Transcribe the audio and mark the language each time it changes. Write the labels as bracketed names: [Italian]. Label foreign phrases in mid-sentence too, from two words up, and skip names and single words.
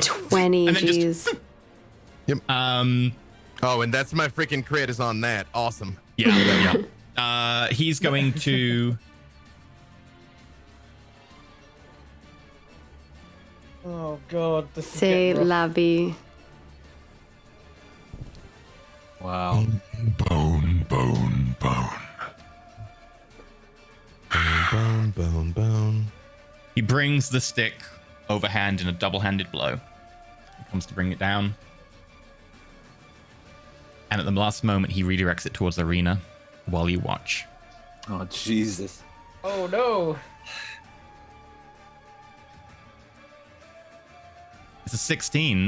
[English] 20, and then jeez. Oh, and that's my freaking crit is on that. Awesome. Yeah. He's going to. Oh god, this is Say getting rough. [French] la vie. [English] Wow. Bone, bone, bone. Bone, bone, bone. He brings the stick overhand in a double-handed blow. He comes to bring it down. And at the last moment, he redirects it towards Arena while you watch. Oh, Jesus. Oh no. It's a 16.